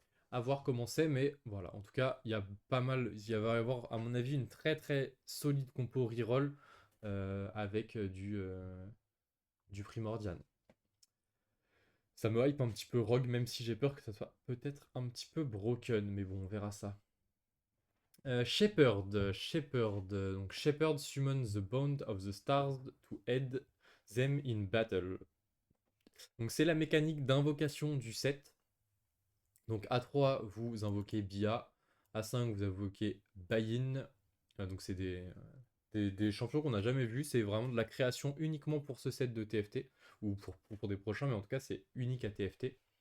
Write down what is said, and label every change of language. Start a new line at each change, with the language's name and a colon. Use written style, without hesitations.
French: À voir comment c'est, mais voilà. En tout cas, il y a pas mal. Il va y avoir, à mon avis, une très très solide compo reroll avec du Primordial. Ça me hype un petit peu Rogue, même si j'ai peur que ça soit peut-être un petit peu broken, mais bon, on verra ça. Shepherd. Donc
English: Shepherd summons the bond of the stars to aid them in battle.
French: Donc c'est la mécanique d'invocation du set. Donc à 3 vous invoquez Bia. À 5 vous invoquez Bayin. Donc c'est des champions qu'on n'a jamais vus. C'est vraiment de la création uniquement pour ce set de TFT. Ou pour des prochains, mais en tout cas c'est unique à TFT.